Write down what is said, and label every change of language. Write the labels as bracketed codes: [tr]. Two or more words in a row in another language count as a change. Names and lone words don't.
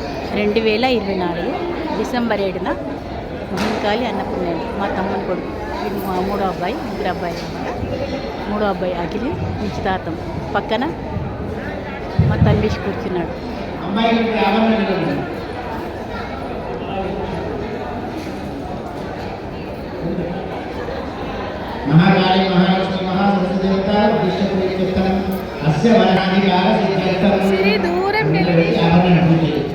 [te] 2024 డిసెంబర్ 7న మహంకాళి అన్నపూర్ణాదేవి మా తమ్ముని కొడుకు. ఇది మా మూడో అబ్బాయి, ముగ్గురు అబ్బాయిలు అనమాట. మూడో అబ్బాయి అఖిలి నిశ్చితార్థం. పక్కన మా తల్లి కూర్చున్నాడు. [sa] महाकाली महालक्ष्मी महासरस्वती देवता विष्णुपुरीकृतं अस्य वरणाधिकार सिद्ध्यर्थं श्री दूरं आभरण पूजय।